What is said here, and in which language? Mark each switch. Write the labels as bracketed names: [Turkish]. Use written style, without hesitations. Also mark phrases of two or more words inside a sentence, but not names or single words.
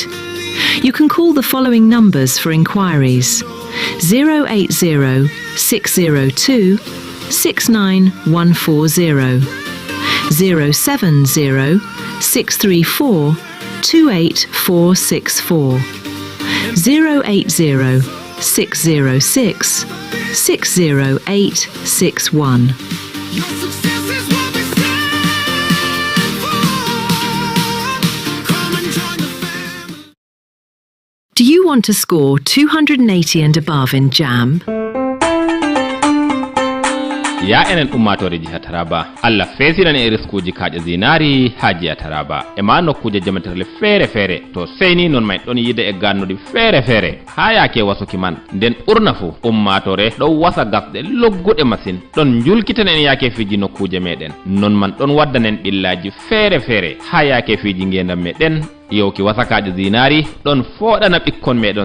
[English] You can call the following numbers for inquiries: 080 602 69140, 070 634 28464, 080 606 60861. Do you want to score 280 and above in JAMB? [Fula] Ya enen ummatore jiha Taraba, Allah fesiran e riskuji kaaje zinari ha jiha Taraba e ma nokkuje jamatirle fere to seyni non may don yide e gannudi fere ha yake wasoki man den burna fu ummatore do wasa gasde loggude masin don julkitanen yake fiji nokkuje meden non man don waddanen billaji fere ha yake fiji ngendam meden yoki wasakaaje zinari don fodana bikkon medon